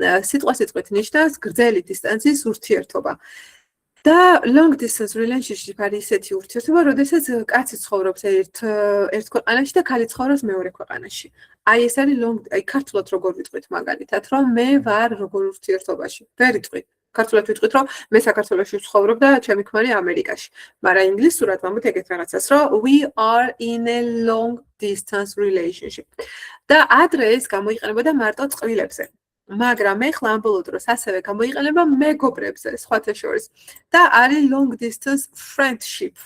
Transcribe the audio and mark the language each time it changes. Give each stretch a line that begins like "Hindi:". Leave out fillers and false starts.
Georgian: სიტყვასიტყვით ნიშნავს გრძელი დისტანციის ურთიერთობა. და long distance relationship არის ისეთი ურთიერთობა, როდესაც კაცი ცხოვრობს ერთ ქვეყანაში და ქალი ცხოვრობს მეორე ქვეყანაში. აი ეს არის აი ქართულად როგორ ვიტყვით მაგალითად, რომ მე ვარ როგორ ურთიერთობაში. ვერ ვიტყვი. ქართულად ვიტყვით, რომ მე საქართველოში ვცხოვრობ და ჩემი ქმარი ამერიკაში. მაგრამ ინგლისურად ვამბობ ეგეთ რაღაცას, რომ
English: we are in a long distance relationship.
Georgian: და ადრე ეს გამოიყენებოდა მარტო წყვილებზე. მაგრამ ეხლა ამ ბოლო დროს ასევე გამოიყენება მეგობრებზე, სხვათა შორის. და არის long distance friendship.